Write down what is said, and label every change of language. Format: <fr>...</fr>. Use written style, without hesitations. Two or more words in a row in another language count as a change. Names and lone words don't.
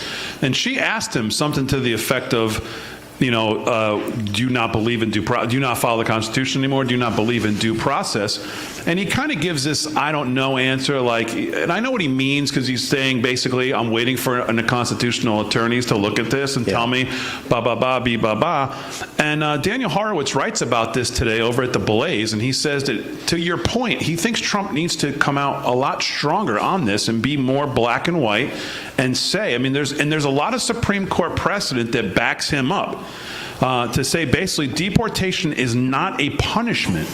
<en>And she asked him something to the effect of, do you not believe in do you not follow the Constitution anymore? Do you not believe in due process? And he kind of gives this I don't know answer, and I know what he means because he's saying basically I'm waiting for the constitutional attorneys to look at this and tell me ba ba ba be ba ba. And Daniel Horowitz writes about this today over at the Blaze, and he says that to your point, he thinks Trump needs to come out a lot stronger on this and be more black and white and say, there's a lot of Supreme Court precedent that backs him up to say basically deportation is not a punishment.</en>